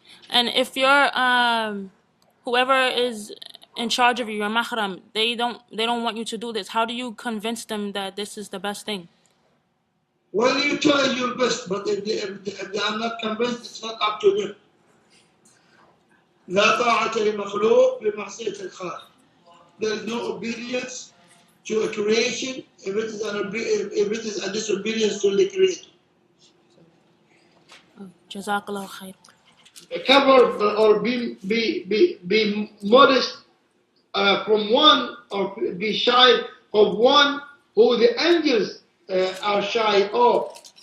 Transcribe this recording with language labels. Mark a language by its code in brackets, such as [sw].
[en] And if you're whoever is in charge of you, your mahram, they don't want you to do this, how do you convince them that this is the best thing? well, you try your best, but if they are not convinced, it's not up to them. [ar] لا طاعة لمخلوق بمعصية الخالق. [en] There is no obedience to a creation if it is a disobedience to the creator. Jazakallah khair. Cover or be modest from one, or be shy of one who the angels are shy of.